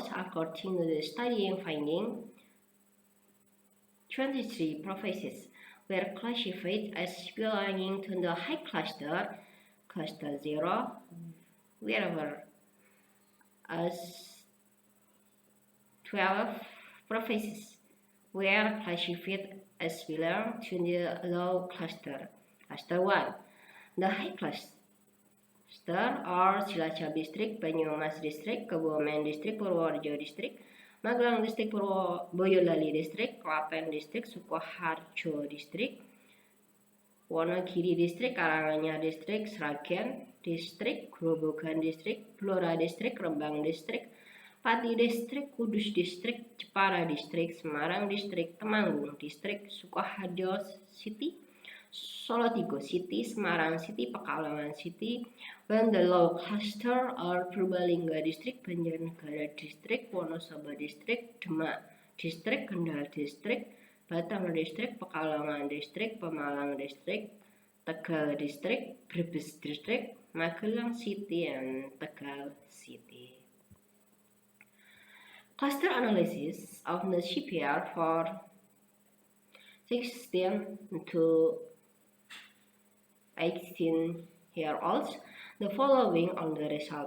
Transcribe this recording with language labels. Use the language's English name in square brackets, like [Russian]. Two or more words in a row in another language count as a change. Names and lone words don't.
[English] According to the study finding, 23 provinces were classified as belonging to the high cluster, cluster 0, wherever as 12 provinces were classified as belong to the low cluster, cluster 1. The high cluster are Cilacap District, Banyumas District, Kebumen District, Purworejo District, Magelang District, Boyolali District, Klaten District, Sukoharjo District, Wonogiri District, Karanganyar District, Sragen District, Grobogan District, Blora District, Rembang District, Pati District, Kudus District, Jepara District, Semarang District, Temanggung District, Sukoharjo City, Solotigo City, Semarang City, Pekalongan City. When the low cluster are Purbalingga District, Banjarnegara District, Wonosobo District, Demak District, Kendal District, Batang District, Pekalongan District, Pemalang District, Tegal District, Brebes District, Magelang City, and Tegal City. Cluster analysis of the CPR for 16 to 18-year-olds. The following are the result.